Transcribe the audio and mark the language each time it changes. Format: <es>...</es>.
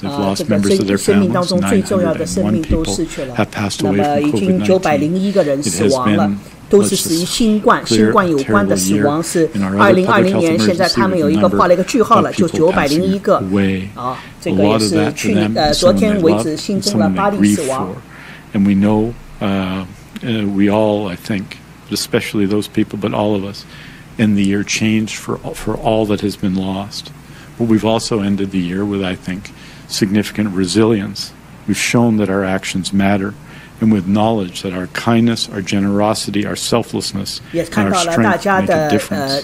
<en>They've lost members of their families. 901 people have passed away from COVID-19. It has been</en> <zh>都是属于新冠有关的死亡是2020年，现在他们有一个画了一个句号了，就901个啊，这个也是昨天为止新增了8例死亡。</zh> <en>And we know, we all, I think, especially those people, but all of us, in the year changed for all that has been lost. But we've also ended the year with, I think, significant resilience. We've shown that our actions matter, and with knowledge that our kindness, our generosity, our selflessness, and our strength make a difference.</en>